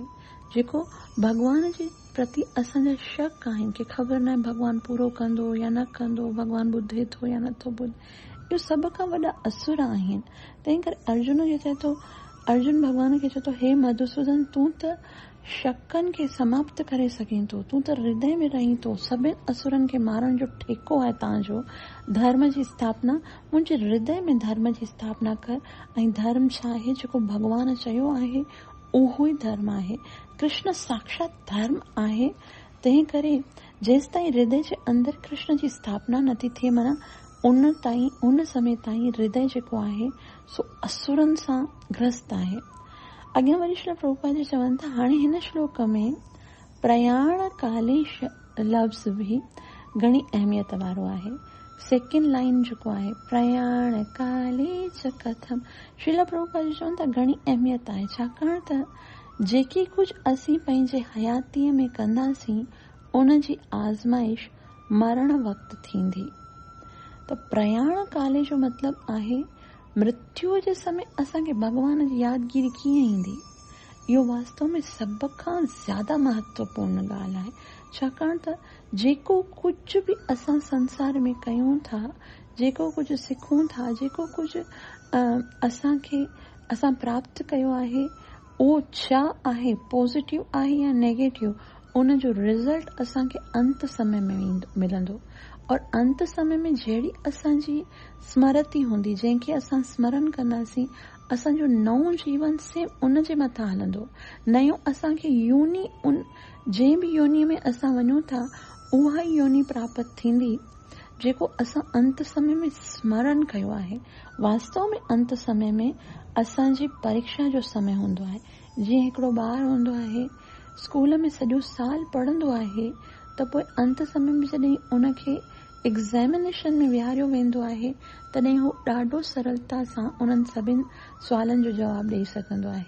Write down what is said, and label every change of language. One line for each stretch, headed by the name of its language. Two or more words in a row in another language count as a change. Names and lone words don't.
Sindhi: जेको भॻवान जे प्रति असांजा शक आहिनि कि ख़बर न आहे भॻवानु पूरो कंदो या न कंदो, भॻवानु ॿुधे थो या नथो ॿुधे, इहो सभ खां वॾा असुर आहिनि। तंहिं करे अर्जुन जो चए थो, अर्जुन भॻवान खे चए थो, हे मधुसूदन, तूं त शकनि खे समाप्त करे सघीं थो, तूं त हृदय में रहीं थो, सभिनि असुरनि खे मारण जो ठेको आहे तव्हांजो। धर्म जी स्थापना, मुंहिंजे हृदय में धर्म जी स्थापना कर। ऐं धर्म छा आहे? जेको भॻवान चयो आहे उहो ई धर्म आहे। कृष्ण साक्षात धर्म आहे। तंहिं करे जेसि ताईं हृदय जे अंदरि कृष्ण जी स्थापना नथी थिए, माना उन समय ताईं हृदय जेको आहे सो असुरनि सां ग्रस्त आहे। अॻियां वरी श्री प्रभुपाद जी चवनि था, हाणे हिन श्लोक में
Sanskrit: प्रयाण काले
Sindhi: लफ़्ज़ भी घणी अहमियत वारो आहे।
English: second line
Sindhi: जेको आहे,
Sanskrit: प्रयाण काले च कथम,
Sindhi: श्रील प्रभुपाद जी चवनि था घणी अहमियत आहे, छाकाणि त जेकी कुझु असीं पंहिंजे हयातीअ में कंदासीं उन जी आज़माइश मरण वक़्तु थींदी। त
Sanskrit: प्रयाण काले
Sindhi: जो मतिलबु आहे मृत्युअ जे समय असांखे भॻवान जी यादगिरी कीअं ईंदी। इहो वास्तव में सभ खां ज़्यादा महत्वपूर्ण ॻाल्हि आहे, छाकाणि त जेको कुझु बि असां संसार में कयूं था, जेको कुझु सिखूं था, जेको कुझु असां प्राप्त कयो आहे, उहो छा आहे, पॉज़िटिव आहे या नेगेटिव, उन जो रिज़ल्ट असांखे अंत समय में मिलंदो। और अंत समय में जहिड़ी असांजी स्मृति हूंदी, जंहिंखे असां स्मरण कंदासीं, असांजो नओं जीवन से उन जे मथां हलंदो। नयो असांखे योनी, जंहिं बि योनी में असां वञूं था उहा ई योनी प्राप्त थींदी जेको असां अंत समय में स्मरण कयो आहे। वास्तव में अंत समय में असांजी परीक्षा जो समय हूंदो आहे। जीअं हिकिड़ो ॿार हूंदो आहे, स्कूल में सॼो साल पढ़ंदो आहे, त पोइ अंत समय में जॾहिं उनखे एग्ज़ामिनेशन में विहारियो वेंदो आहे, तॾहिं हू ॾाढो सरलता सां उन्हनि सभिनि सुवालनि जो जवाबु ॾेई सघंदो आहे।